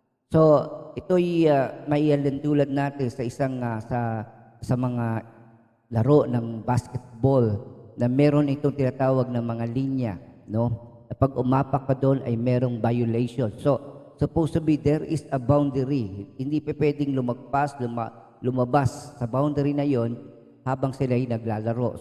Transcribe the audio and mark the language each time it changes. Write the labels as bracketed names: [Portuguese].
[Filipino] So, ito'y maialintulad natin sa isang sa mga laro ng basketball na meron itong tinatawag na mga linya, no? Pag umapak ka doon ay merong violation. [English] So, supposed to be there is a boundary. [Filipino] Hindi pa pwedeng lumabas sa boundary na yon habang sila ay naglalaro.